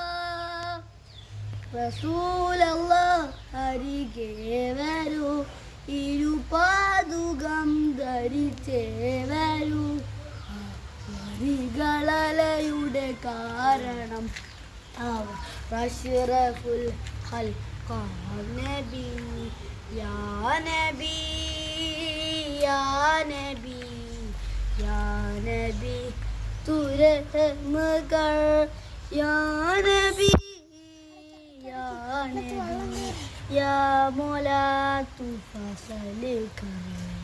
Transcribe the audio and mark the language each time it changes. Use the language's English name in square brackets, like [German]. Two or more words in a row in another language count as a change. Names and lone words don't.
[Malayalam] റസൂലല്ലാഹ് അരികെ വരൂ ഇരുപാദുകം ധരിച്ചേ വരൂ വരികളലയുടെ കാരണം അവർ [Arabic] أشرف الخلق نبي يا نبي يا نبي يا نبي [Hindi] तू रहम कर या नबी या नबी या मौला तू फसल कर